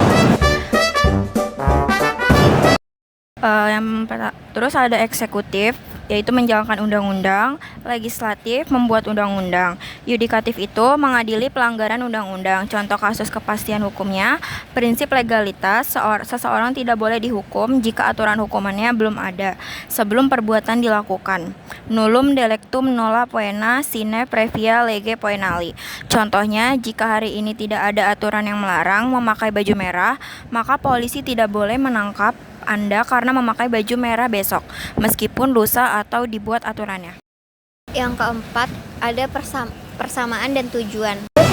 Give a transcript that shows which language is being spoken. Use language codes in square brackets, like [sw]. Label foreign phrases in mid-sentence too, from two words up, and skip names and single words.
[id] Terus ada eksekutif, yaitu menjalankan undang-undang, legislatif, membuat undang-undang, yudikatif itu mengadili pelanggaran undang-undang. Contoh kasus kepastian hukumnya, prinsip legalitas, seseorang tidak boleh dihukum jika aturan hukumannya belum ada sebelum perbuatan dilakukan. [la] Nullum delictum nolla poena sine previa lege poenali. [id] Contohnya, jika hari ini tidak ada aturan yang melarang memakai baju merah, maka polisi tidak boleh menangkap Anda karena memakai baju merah besok, meskipun lusa atau dibuat aturannya. Yang keempat, ada persamaan dan tujuan.